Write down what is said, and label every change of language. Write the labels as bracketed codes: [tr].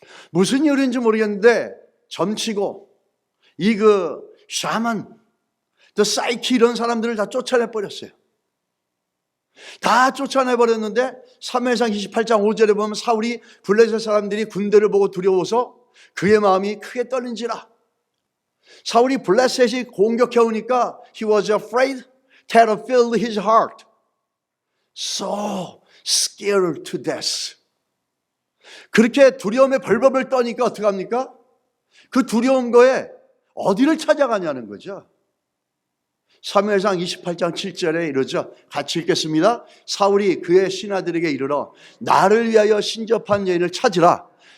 [ko] 무슨 이유인지 모르겠는데 점치고 샤만, 사이키 이런 사람들을 다 쫓아내버렸어요. 다 쫓아내버렸는데 사무엘상 28장 5절에 보면 사울이 블레셋 사람들이 군대를 보고 두려워서 그의 마음이 크게 떨린지라. 사울이 블레셋이 공격해 오니까 [en] he was afraid, terror filled his heart, so scared to death. [ko] 그렇게 두려움에 벌벌벌 떠니까 어떡합니까? 그 두려운 거에 어디를 찾아가냐는 거죠. 사무엘상 28장 7절에 이러죠. 같이 읽겠습니다. 사울이 그의 신하들에게 이르러 나를 위하여 신접한 여인을 찾으라.